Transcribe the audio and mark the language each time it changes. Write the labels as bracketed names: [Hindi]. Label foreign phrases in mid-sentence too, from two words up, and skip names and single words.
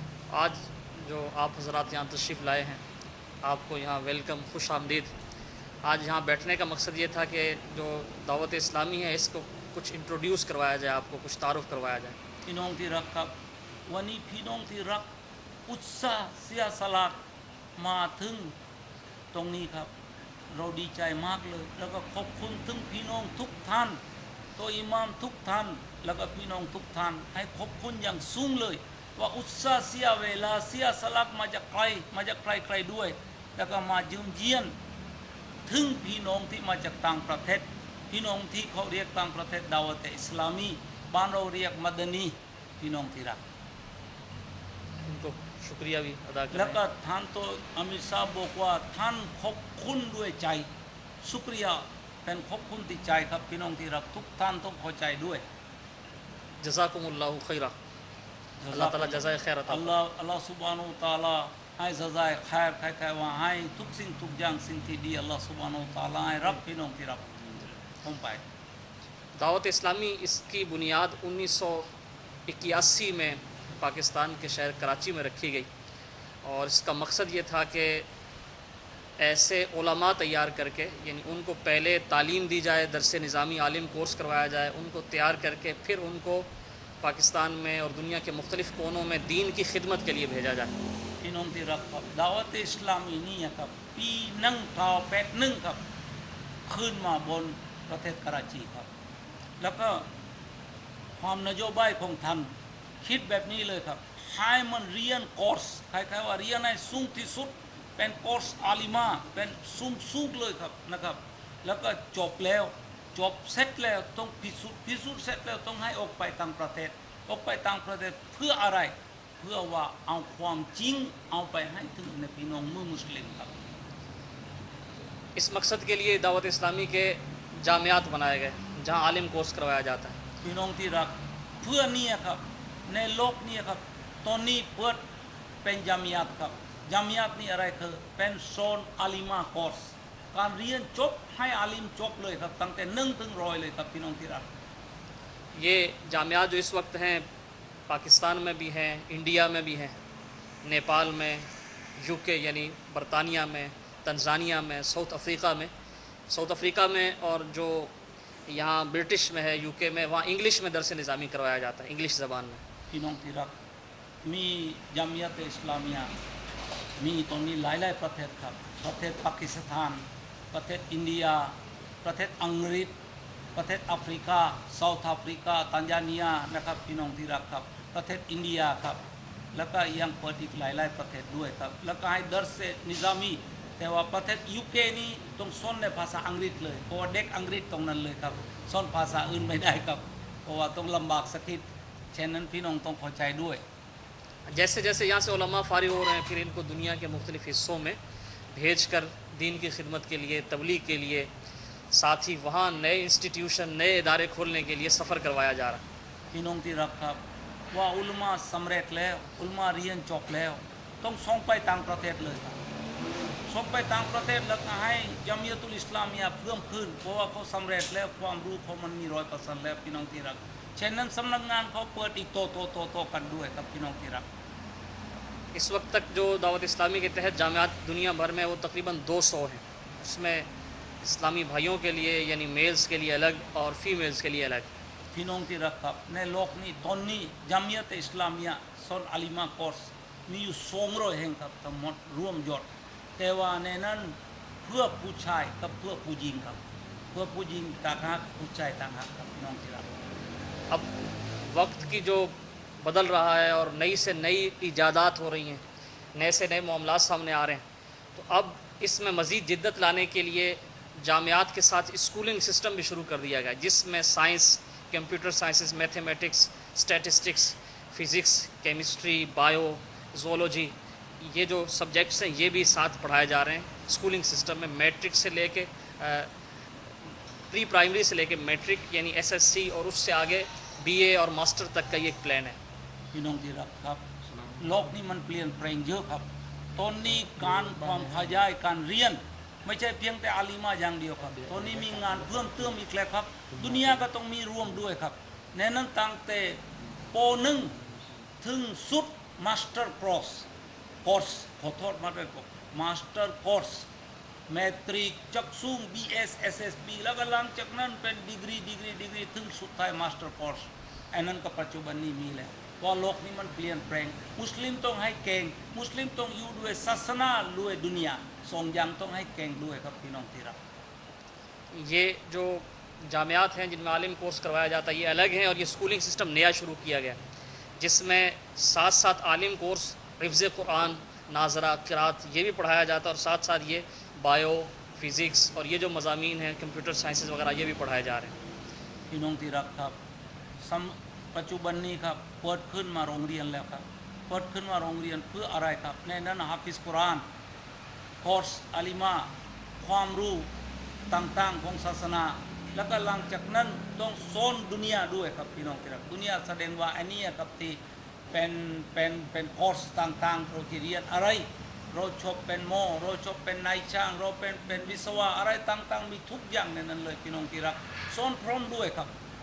[Urdu] آج جو آپ حضرات یہاں تشریف لائے ہیں، آپ کو یہاں ویلکم، خوش آمدید. آج یہاں بیٹھنے کا مقصد یہ تھا کہ جو دعوت اسلامی ہے اس کو کچھ انٹروڈیوس کروایا جائے، آپ کو کچھ تعارف کروایا جائے. [Thai] พี่น้องที่รักครับวันนี้พี่น้องที่รักอุตส่าห์เสียสละมาถึงตรงนี้ครับเรา ดีใจมากเลยแล้วก็ขอบคุณถึงพี่น้องทุกท่านตัวอิหม่ามทุกท่านแล้วก็พี่น้องทุกท่านให้ขอบคุณอย่างสูงเลยว่าอุตส่าห์เสียเวลาเสียสละมาจากไกลด้วยแล้วก็มาเยี่ยมถึงพี่น้องที่มาจากต่างประเทศพี่น้องที่เขาเรียกต่างประเทศดาวะเตอิสลามีบ้านเราเรียกมัดนีพี่น้องที่รัก [Urdu] ان کو شکریہ بھی ادا [Thai] แล้ว [Urdu] करें। [Thai] ก็ท่านตัวอามิรซาบอกว่าท่านขอบคุณด้วยใจशुक्रिया เป็นขอบคุณที่ใจครับพี่น้องที่รักทุกท่านต้องเข้าใจด้วย [Arabic] جزاكم الله خيرا. [Urdu] اللہ تعالیٰ جزائے خیر عطا [Thai] อัลลอฮ์ซุบฮานะฮูวะตะอาลาให้ซะซายขายใครๆว่าให้ทุกสิ่งทุกอย่างสิ่งที่ดีอัลลอฮ์ซุบฮานะฮูวะตะอาลาให้รับพี่น้องที่รักผมไป [Urdu] دعوت اسلامی اس کی بنیاد 1981 میں پاکستان کے شہر کراچی میں رکھی گئی اور اس کا مقصد یہ تھا کہ ایسے علما تیار کر کے، یعنی ان کو پہلے تعلیم دی جائے، درس نظامی عالم کورس کروایا جائے، ان کو تیار کر کے پھر ان کو پاکستان میں اور دنیا کے مختلف کونوں میں دین کی خدمت کے لیے بھیجا جائے. [Thai] พี่น้องที่รักครับดาวะเตอิสลามีนี่ครับปีนั่งเท้าแปดนึ่งครับขึ้นมาบนประเทศกราชี ครับแล้วก็ความนโยบายของท่านคิดแบบนี้เลยครับให้มันเรียนคอร์สคล้ายๆว่าเรียนให้สูงที่สุดเป็นคอร์สอาลิมาเป็นสูงเลยครับนะครับแล้วก็จบแล้วจบเสร็จแล้วต้องพิสูจน์เสร็จแล้วต้องให้ออกไปต่างประเทศออกไปต่างประเทศเพื่ออะไรเพื่อว่าเอาความจริงเอาไปให้ถึงในพี่น้องมุสลิมครับ [Urdu] اس مقصد کے لیے دعوت اسلامی کے جامعات بنائے گئے جہاں عالم کورس کروایا جاتا ہے. [Thai] พี่น้องที่รักเพื่อนี่ครับในโลกนี้ครับตอนนี้เปิดเป็นจามิยัตครับจามิยัตนี่อะไรคือเป็นโซนอาลิมาคอร์สการเรียนจบให้อาลิมจบเลยครับตั้งแต่1 ถึง 100เลยครับพี่น้องที่รัก [Urdu] یہ جامعات جو اس وقت ہیں پاکستان میں بھی ہیں، انڈیا میں بھی ہیں، نیپال میں، یوکے یعنی برطانیہ میں، تنزانیہ میں، ساؤتھ افریقہ میں اور جو یہاں برٹش میں ہے، یوکے میں، وہاں انگلش میں درس نظامی کروایا جاتا ہے، انگلش زبان میں. [Thai] พี่น้องที่รักมีจามิยัตอิสลามียะมีตรงนี้หลายๆประเทศครับประเทศปากีสถานประเทศอินเดียประเทศอัง กฤษประเทศแอฟริกาเซาท์แอฟริกาตันซาเนียนะครับพี่น้องที่รักครับประเทศอินเดียครับแล้วก็ยังเปิดอีกหลายๆประเทศด้วยครับแล้วก็ให้ดรสนิซามีแต่ว่าประเทศยูเคนี่ต้องสอนในภาษาอังกฤษเลยเพราะว่าเด็กอังกฤษตรงนั้นเลยครับสอนภาษาอื่นไม่ได้ครับเพราะว่าต้องลำบากสักนิดฉะนั้นพี่น้องต้องเข้าใจด้วย [Urdu] جیسے جیسے یہاں سے علما فارغ ہو رہے ہیں، پھر ان کو دنیا کے مختلف حصوں میں بھیج کر دین کی خدمت کے لیے، تبلیغ کے لیے، ساتھ ہی وہاں نئے انسٹیٹیوشن، نئے ادارے کھولنے کے لیے سفر کروایا جا رہا ہے. [Thai] พี่น้องที่รักครับว่าอุลมาสำเร็จแล้วอุลมาเรียนจบแล้วต้องส่งไปต่างประเทศเลยครับส่งไปต่างประเทศแล้วก็ให้จามิยะตุลอิสลามียะเพิ่มขึ้นเพราะว่าเขาสำเร็จแล้วความรู้เขามันมี100%แล้วพี่น้องที่รักฉะนั้นสำนักงานเขาเปิดอีกโตกันด้วยครับพี่น้องที่รัก [Urdu] اس وقت تک جو دعوت اسلامی کے تحت جامعات دنیا بھر میں وہ تقریباً 200 ہیں. اس میں اسلامی بھائیوں کے لیے یعنی میلز کے لیے الگ اور فیمیلز کے لیے الگ. [Thai] พี่น้องที่รักครับในโลกนี้ตอนนี้จามิยะตุลอิสลามียะสอนอาลิมาคอร์สมีอยู่200แห่งครับทั้งหมดรวมยอดแต่ว่าในนั้นเพื่อผู้ชายกับเพื่อผู้หญิงครับเพื่อผู้หญิงต่างหากผู้ชายต่างหากครับพี่น้องที่รัก [Urdu] اب وقت کی جو بدل رہا ہے اور نئی سے نئی ایجادات ہو رہی ہیں، نئے سے نئے معاملات سامنے آ رہے ہیں، تو اب اس میں مزید جدت لانے کے لیے جامعات کے ساتھ [English] schooling system [Urdu] بھی شروع کر دیا گیا، جس میں [English] science, computer sciences, mathematics, statistics, physics, chemistry, bio, zoology, [Urdu] یہ جو سبجیکٹس ہیں یہ بھی ساتھ پڑھائے جا رہے ہیں [English] schooling system [Urdu] में। میٹرک سے لے کے [English] pre primary [Urdu] سے لے کے میٹرک یعنی ایس ایس سی اور اس سے آگے بی اے اور ماسٹر تک کا یہ ایک پلان ہے. [Thai] พี่น้องที่รักครับโลกนี้มันเปลี่ยนแปลงเยอะครับตอนนี้การความขยายการเรียนไม่ใช่เพียงแต่อาลิมาอย่างเดียวครับ ตอนนี้มีงานเพิ่มเติมอีกแล้วครับดุนยาก็ต้องมีร่วมด้วยครับในนั้นตั้งแต่ป .1 ถึงสุด [English] master course [Thai] ขอโทษมาด้วย [English] master course matric [Thai] จักซุ่ง BS SSB แล้วก็หลังจากนั้นเป็นดีกรีถึงสุดท้าย [English] master course [Thai] อันนั้นก็ปัจจุบันนี้มีแล้วว่าโลกนี้มันเปลี่ยนแปลงมุสลิมต้องให้เก่งมุสลิมต้องอยู่ด้วยศาสนาด้วยดุนยาสองอย่างต้องให้เก่งด้วยครับพี่น้องที่รัก [Urdu] یہ جو جامعات ہیں جن میں عالم کورس کروایا جاتا ہے یہ الگ ہیں اور یہ [English] schooling system [Urdu] نیا شروع کیا گیا جس میں ساتھ ساتھ عالم کورس حفظ قرآن ناظرہ قرأت یہ بھی پڑھایا جاتا ہے اور ساتھ ساتھ یہ [English] bio physics [Urdu] اور یہ جو مضامین ہیں [English] computer sciences [Urdu] وغیرہ یہ بھی پڑھائے جا رہے ہیں [Thai] พี่น้องที่รักครับปัจจุบันนี้ครับเปิดขึ้นมาโรงเรียนแล้วครับเปิดขึ้นมาโรงเรียนเพื่ออะไรครับในนั้น ฮะฟิซกุรอานคอร์สอาลิมาความรู้ต่างๆของศาสนาแล้วก็หลังจากนั้นต้องสอนดุนยาด้วยครับพี่น้องที่รักดุนยาแสดงว่าอันนี้ครับที่เป็นคอร์สต่างๆเราที่เรียนอะไรเราชอบเป็นหมอเราชอบเป็นนายช่างเราเป็นวิศวะอะไรต่างๆมีทุกอย่างในนั้นเลยพี่น้องที่รักสอนพร้อมด้วยครับ